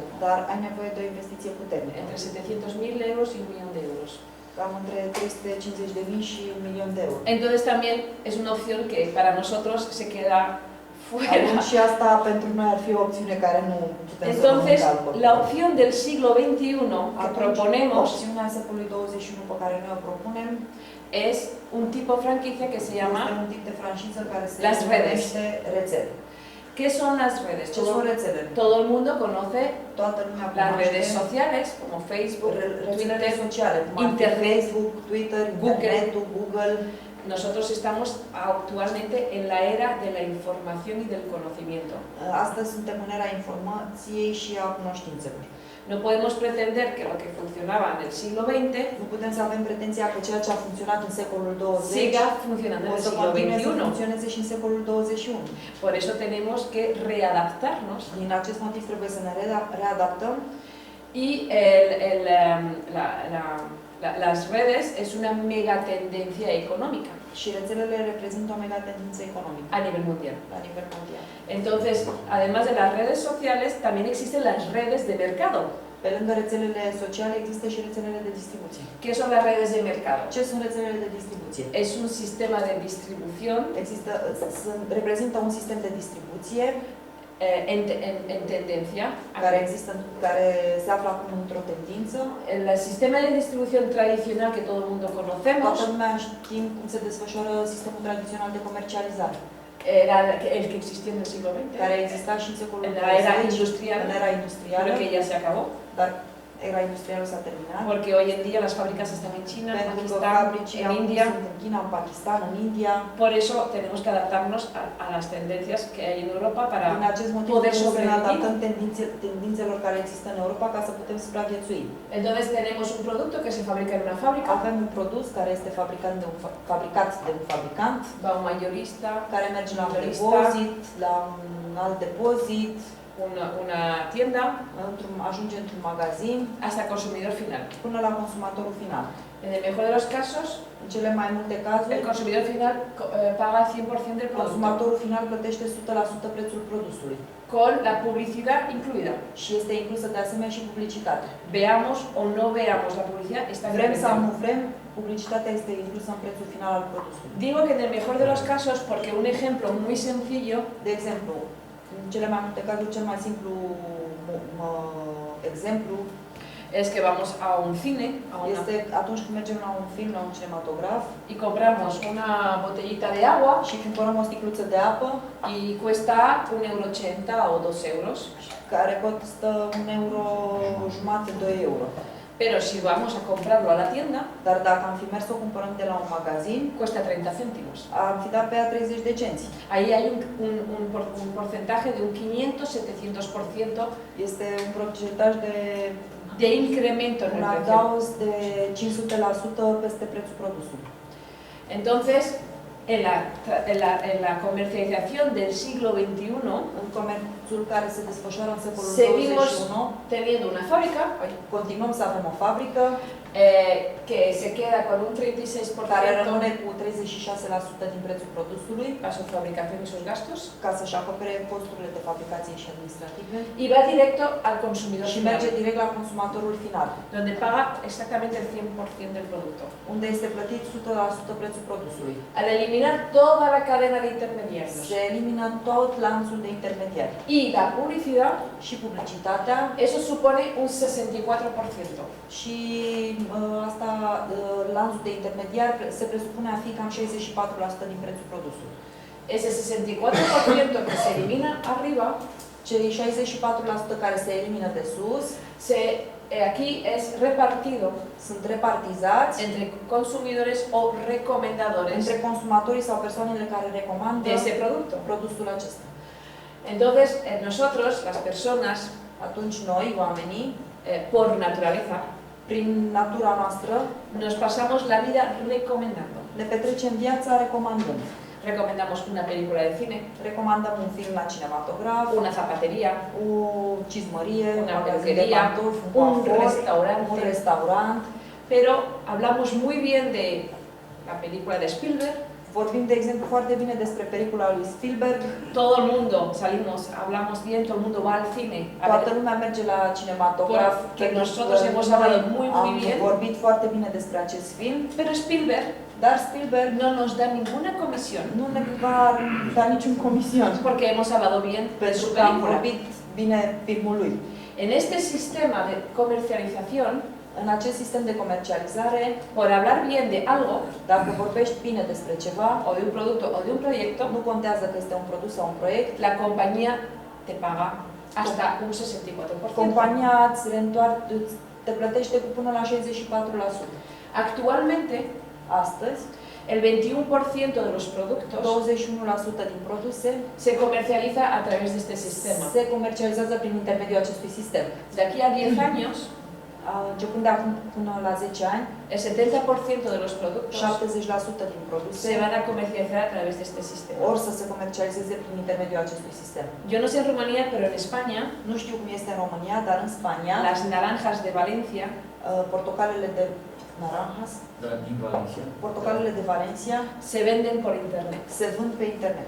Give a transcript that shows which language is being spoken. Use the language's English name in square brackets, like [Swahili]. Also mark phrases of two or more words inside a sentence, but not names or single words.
[Romanian] dar ai nevoie de o investiție puternică, [Spanish] entre 700.000 euros y 1.000.000 de euros. [Romanian] cam între 350.000 și 1.000.000 de euro. [Spanish] Entonces también es una opción que para nosotros se queda fuera. [Romanian] Atunci și asta pentru noi ar fi o opțiune care nu putem să luăm în [Spanish] Entonces, [Romanian] calcul. [Spanish] la opción del siglo XXI que [Romanian] Atunci, [Spanish] proponemos [Romanian] opțiunea secolului 21 pe care noi o propunem [Spanish] es un tipo de franquicia que se [Romanian] este [Spanish] llama, [Romanian] un tip de franciză care se [Spanish] Las redes. [Romanian] numește rețele. [Spanish] ¿qué son las redes? [Romanian] Ce sunt rețelele? [Spanish] Todo el mundo conoce [Romanian] Toată lumea [Spanish] las [Romanian] cunoaște [Spanish] redes sociales como Facebook, [Romanian] rețelele [Spanish] Twitter, [Romanian] sociale, cum ar fi [Spanish] Internet, [Romanian] Facebook, Twitter, [Spanish] Google. [Romanian] internetul, Google. [Spanish] Nosotros estamos actualmente en la era de la información y del conocimiento. [Romanian] Astăzi suntem în era informației și a cunoștințelor. [Spanish] No podemos pretender que lo que funcionaba en el siglo XX [Romanian] Nu putem să avem pretenția că ceea ce a funcționat în secolul 20 [Spanish] siga funcionando en [Romanian] o [Spanish] el [Romanian] să [Spanish] siglo [Romanian] continue să [Spanish] XXI. [Romanian] funcționeze și în secolul 21. [Spanish] Por eso tenemos que readaptarnos. [Romanian] Din acest motiv trebuie să ne readaptăm. [Spanish] Y las redes es una mega tendencia económica [Romanian] Și rețelele reprezintă o mega tendință economică [Spanish] a nivel mundial. [Romanian] la nivel mondial. [Spanish] Entonces, además de las redes sociales, también existen las redes de mercado. [Romanian] Pe lângă rețelele sociale există și rețelele de distribuție. [Spanish] ¿Qué son las redes de mercado? [Romanian] Ce sunt rețelele de distribuție? [Spanish] Es un sistema de distribución [Romanian] Reprezintă un sistem de distribuție [Spanish] en tendencia. [Romanian] care se află acum într-o tendință. [Spanish] El sistema de distribución tradicional que todo el mundo conocemos [Romanian] Toată lumea știm cum se desfășoară sistemul tradițional de comercializare, [Spanish] era el que existía en el siglo XX, [Romanian] care exista și în secolul [Spanish] en la era [Romanian] 20, [Spanish] industrial, [Romanian] în era industrială, [Spanish] pero que ya se acabó. [Romanian] dar era industrială s-a terminat. [Spanish] Porque hoy en día las fábricas están en China, en [Romanian] Pentru că [Spanish] Pakistán, [Romanian] fabricii [Spanish] en [Romanian] acum [Spanish] India. [Romanian] sunt în China, în Pakistan, în India. [Spanish] Por eso tenemos que adaptarnos a las tendencias que hay en Europa para [Romanian] Din acest motiv [Spanish] poder [Romanian] trebuie să ne [Spanish] sobrevivir. [Romanian] adaptăm tendințelor care există în Europa ca să putem supraviețui. [Spanish] Entonces tenemos un producto que se fabrica en una fábrica, [Romanian] Avem un produs care este fabricat de un fabricant, [Spanish] va un mayorista, [Romanian] care merge la un [Spanish] Mayorista. [Romanian] depozit, la un alt depozit, [Spanish] una tienda, [Romanian] ajunge într-un magazin, [Spanish] hasta consumidor final. [Romanian] până la consumatorul final. [Spanish] En el mejor de los casos, [Romanian] În cele mai multe cazuri, [Spanish] el consumidor final paga 100% del producto, [Romanian] consumatorul final plătește 100% prețul produsului [Spanish] con la publicidad incluida. [Romanian] și este inclusă de asemenea și publicitatea. [Spanish] Veamos o no veamos la publicidad, está [Romanian] Vrem sau [Spanish] incluida. [Romanian] nu vrem, publicitatea este inclusă în prețul final al produsului. [Spanish] Digo que en el mejor de los casos porque un ejemplo muy sencillo [Romanian] De exemplu, în cele mai multe cazuri, cel mai simplu exemplu [Spanish] es que vamos a un cine, [Romanian] este atunci când mergem la un film, la un cinematograf [Spanish] y compramos una botellita de agua [Romanian] și cumpărăm o sticluță de apă [Spanish] y cuesta 1,80 € o 2 euros. [Romanian] care costă 1,50 €, 2 euro. [Spanish] Pero si vamos a comprarlo a la tienda, [Romanian] Dar dacă am fi mers să o cumpărăm de la un magazin, [Spanish] cuesta 30 céntimos. [Romanian] am fi dat pe ea 30 de cenți. [Spanish] Ahí hay un porcentaje de un 500-700% [Romanian] Este un procentaj [Spanish] de incremento en [Romanian] un [Spanish] el precio. [Romanian] adaos de 500% peste prețul produsului. [Spanish] Entonces, en la comercialización del siglo XXI, [Romanian] În comerțul care se desfășoară în secolul [Spanish] seguimos [Romanian] 21, [Spanish] teniendo una fábrica [Romanian] continuăm să avem o fabrică [Spanish] que se queda con un [Romanian] care [Spanish] 36% [Romanian] rămâne cu 36% din prețul produsului [Spanish] para su fabricación y sus gastos [Romanian] ca să-și acopere costurile de fabricație și administrative [Spanish] y va directo al consumidor [Romanian] și [Spanish] final, [Romanian] merge direct la consumatorul final, [Spanish] donde paga exactamente el 100% del producto. [Romanian] unde este plătit 100% prețul produsului. [Spanish] Al eliminar toda la cadena de intermediarios [Romanian] Se elimină tot lanțul de intermediari [Spanish] y la publicidad, [Romanian] și publicitatea [Spanish] eso supone un 64%. [Romanian] și asta, lanțul de intermediari se presupune a fi cam 64% din prețul produsului. [Spanish] Ese 64% que se elimina arriba, [Romanian] Cei 64% care se elimină de sus [Spanish] aquí es repartido [Romanian] sunt repartizați [Spanish] entre consumidores o recomendadores [Romanian] între consumatorii sau persoanele care recomandă [Spanish] de ese producto. [Romanian] produsul acesta. [Spanish] Entonces, nosotros, las personas, [Romanian] Atunci noi, oamenii, [Spanish] por naturaleza, [Romanian] prin natura noastră, [Spanish] nos pasamos la vida recomendando. [Romanian] ne petrecem viața recomandând. [Spanish] Recomendamos una película de cine, [Romanian] Recomandăm un film la cinematograf, [Spanish] una zapatería, [Romanian] o cizmărie, [Spanish] Una [Romanian] un magazin de [Spanish] peluquería, [Romanian] pantofi, [Spanish] un [Romanian] coafor, [Spanish] restaurante. [Romanian] un restaurant. [Spanish] pero hablamos muy bien de la película de Spielberg. [Romanian] Vorbim, de exemplu, foarte bine despre película lui Spielberg. [Spanish] Todo el mundo salimos, hablamos bien, todo el mundo va al cine. [Romanian] Toată lumea merge la cinematograf. [Spanish] Que nosotros hemos hablado muy bien. [Romanian] Am vorbit foarte bine despre acest film. [Spanish] Pero Spielberg [Romanian] Dar Spielberg [Spanish] no nos da ninguna comisión [Romanian] nu ne va da niciun comision, [Spanish] porque hemos hablado bien de [Romanian] pentru [Spanish] su [Romanian] că am [Spanish] película. [Romanian] vorbit bine filmul lui. [Spanish] En este sistema de comercialización, [Romanian] În acest sistem de comercializare, [Spanish] por hablar bien de algo, [Romanian] dacă vorbești bine despre ceva, [Spanish] o de un producto o de un proyecto, [Romanian] nu contează că este un produs sau un proiect, [Spanish] la compañía te paga hasta un 64%. [Romanian] compania te plătește cu până la 64%. [Spanish] Actualmente, [Romanian] Astăzi, [Spanish] El 21% de los productos [Romanian] 21% din produse [Spanish] se comercializa a través de este sistema. [Romanian] se comercializează prin intermediul acestui sistem. [Spanish] De aquí a 10 años, [Romanian] Începând de acum până la 10 ani, [Spanish] el 70% de los productos [Romanian] 70% din produse [Spanish] se van a comercializar a través de este sistema. [Romanian] or să se comercializeze prin intermediul acestui sistem. [Spanish] Yo no sé en Rumanía, pero en España, [Romanian] Nu știu cum este în România, dar în Spania, [Spanish] las naranjas de Valencia [Romanian] portocalele de naranjas, Din Valencia. portocalele de Valencia [Spanish] se venden por internet. [Romanian] se vând pe internet.